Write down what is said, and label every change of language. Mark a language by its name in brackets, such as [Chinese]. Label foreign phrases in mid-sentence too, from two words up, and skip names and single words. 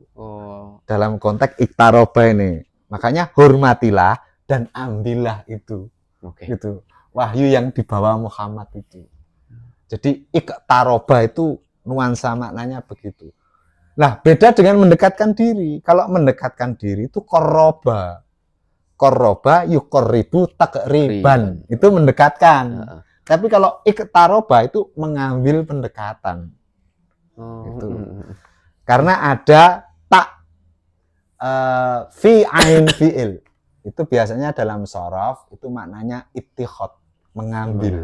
[Indonesian] Dalam konteks iktaroba ini. Makanya hormatilah dan ambillah itu. Gitu. Wahyu yang dibawa Muhammad itu. Jadi iktaroba itu nuansa maknanya begitu. Nah, beda dengan mendekatkan diri. Kalau mendekatkan diri itu koroba. [Arabic] قرب يقرب تقريبا, [Indonesian] itu mendekatkan. Tapi kalau iktaroba itu mengambil pendekatan. Gitu. Karena ada [Arabic] تاء في عين فعل. [Indonesian] Itu biasanya dalam sorof itu maknanya ittikhad, mengambil.